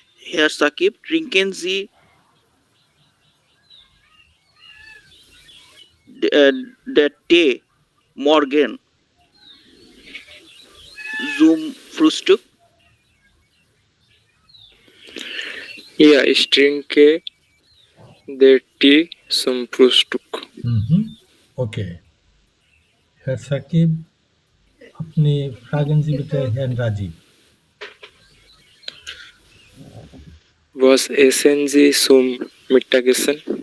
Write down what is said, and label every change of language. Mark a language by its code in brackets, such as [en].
[de] Herr Sakib, trinken Sie der Tee morgen zum Frühstück? Ja, ich trinke den Tee zum Frühstück. [en] Okay. [bn] Hair Shakib, আপনি ফ্রাগেন Sie bitte Herrn Rajib? [de] Was essen Sie zum Mittagessen?